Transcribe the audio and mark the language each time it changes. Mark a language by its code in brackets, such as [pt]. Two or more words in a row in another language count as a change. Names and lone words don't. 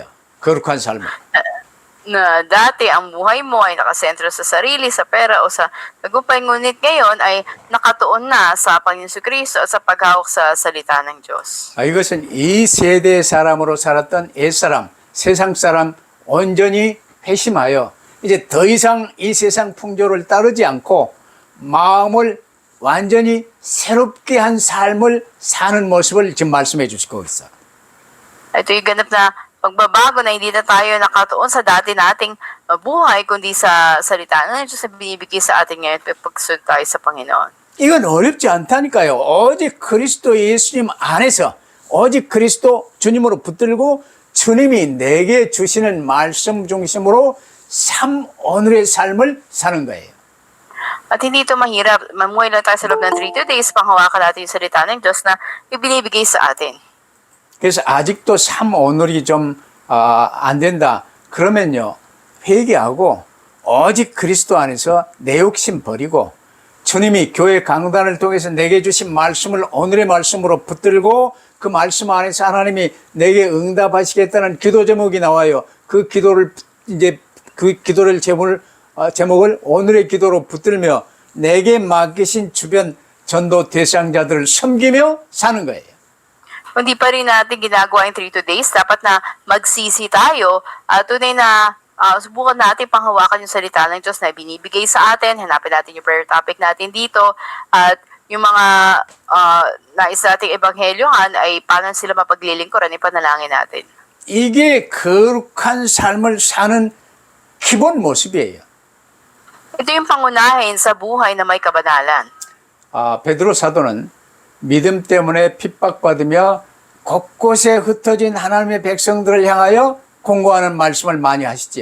[ko] 거룩한 삶을. [tl] Na dati ang buhay mo ay nakasentro sa sarili, sa pera o sa tagumpay, ngunit ngayon ay nakatuon na sa Panginoon Kristo at sa paghawak sa salita ng Diyos. [ko] 이것은 이 세대 사람으로 살았던 옛사람, 세상 사람 온전히 회심하여 이제 더 이상 이 세상 풍조를 따르지 않고 마음을 완전히 새롭게 한 삶을 사는 모습을 지금 말씀해 주시고 있어요. [tl] Ito yung ganap na pagbabago na hindi na tayo nakatuon sa dati nating buhay, kundi sa salita ng Diyos na binibigay sa atin ngayon pagsunod tayo sa Panginoon. [ko] 이건 어렵지 않다니까요. 오직 그리스도 예수님 안에서 오직 그리스도 주님으로 붙들고 주님이 내게 주시는 말씀 중심으로 오늘의 삶을 사는 거예요. [tl] At hindi ito mahirap. Mamuhay lang tayo sa loob ng 3 days, panghawakan natin yung salita ng Diyos na ibinibigay sa atin. [ko] 그래서 아직도 오늘이 좀 안 된다. 그러면요. 회개하고 오직 그리스도 안에서 내 욕심 버리고 주님이 교회 강단을 통해서 내게 주신 말씀을 오늘의 말씀으로 붙들고 그 말씀 안에서 하나님이 내게 응답하시겠다는 기도 제목이 나와요. 그 기도를 제목을 오늘의 기도로 붙들며 내게 맡기신 주변 전도 대상자들을 섬기며 사는 거예요. [tl] Kung di pa rin natin ginagawa yung 3 days, dapat na magsisi tayo at tunay na subukan natin panghawakan yung salita ng Diyos na binibigay sa atin. Hanapin natin yung [en] prayer topic [tl] natin dito at yung mga nais nating ebanghelyohan ay paano sila mapaglilingkuran, ipanalangin natin. [ko] 이게 거룩한 삶을 사는 기본 모습이에요. [tl] Ito yung pangunahin sa buhay na may kabanalan. [ko] 베드로 사도는 믿음 때문에 핍박받으며 곳곳에 흩어진 하나님의 백성들을 향하여 공고하는 말씀을 많이 하시지요.